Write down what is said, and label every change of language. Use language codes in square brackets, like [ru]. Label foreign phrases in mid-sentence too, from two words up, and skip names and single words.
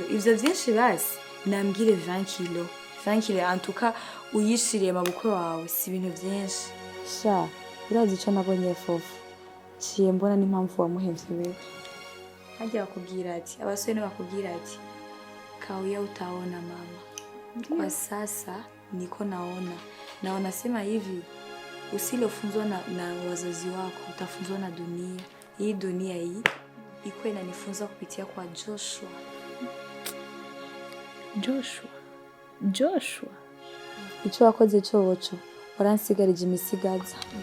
[rn] Ivyo vyinshi basi nambwire 20 kilo. 20 kilo antuka uyishiriye mabukwe wawe si ibintu vyinshi. Sha urazi ico nabonye Fofo, ciye mbona n'impamvu wamuhevye wewe. Hajya bakubwira ati abasore bakubwira ati [sw] kauya utaona mama. Kwa sasa niko naona sema hivi, usilofunzwa na wazazi wako utafunzwa na dunia. Hii dunia hii iko inanifunza kupitia kwa Joshua. [rn] Joshua ico wakoze coco waransigarije imisigaza.